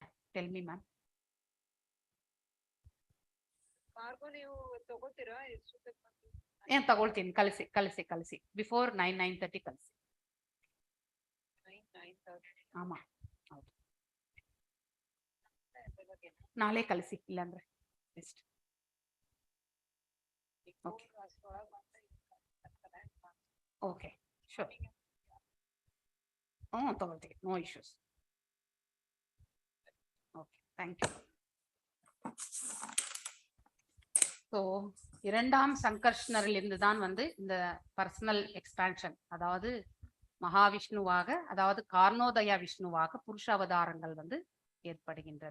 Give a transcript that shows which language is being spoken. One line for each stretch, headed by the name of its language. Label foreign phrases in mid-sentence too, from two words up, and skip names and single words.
English: Tell me, ma'am.
Kannada: ತಗೊಳ್ತೀನಿ ಕಳಿಸಿ ಬಿಫೋರ್ 9:30 ಕಳಿಸಿ. ಆಮಾ ಹೌದು, ನಾಳೆ ಕಳಿಸಿ, ಇಲ್ಲಾಂದ್ರೆ ಬೆಸ್ಟ್.
English: Okay sure.
Kannada: ತಗೊಳ್ತೀವಿ,
English: no issues. Okay, thank you.
Tamil: ஸோ இரண்டாம் சங்கர்ஷ்ணரிலிருந்து தான் வந்து இந்த
English: personal expansion,
Tamil: அதாவது மகாவிஷ்ணுவாக, அதாவது கார்ணோதயா விஷ்ணுவாக புருஷ அவதாரங்கள் வந்து ஏற்படுகின்றன.